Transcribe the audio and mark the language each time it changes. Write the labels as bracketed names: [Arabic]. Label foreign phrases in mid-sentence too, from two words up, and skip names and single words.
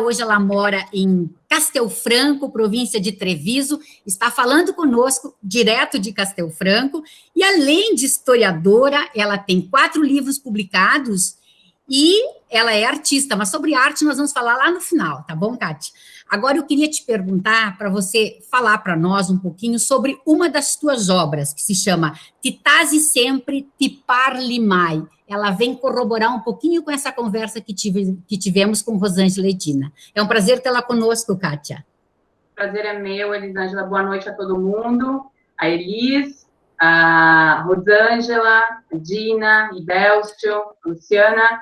[Portuguese] Hoje ela mora em Castelfranco, província de Treviso, está falando conosco direto de Castelfranco, e além de historiadora, ela tem 4 livros publicados e ela é artista, mas sobre arte nós vamos falar lá no final, tá bom, Kátia? Agora eu queria te perguntar, para você falar para nós um pouquinho sobre uma das tuas obras, que se chama Ti tasi sempre, ti parli mai. Ela vem corroborar um pouquinho com essa conversa que tivemos com Rosângela e Dina. É um prazer tê-la conosco, Kátia. O prazer é meu, Elisângela. Boa noite a todo mundo. A Elis, a Rosângela, a Dina, a Ibelstio, a Luciana.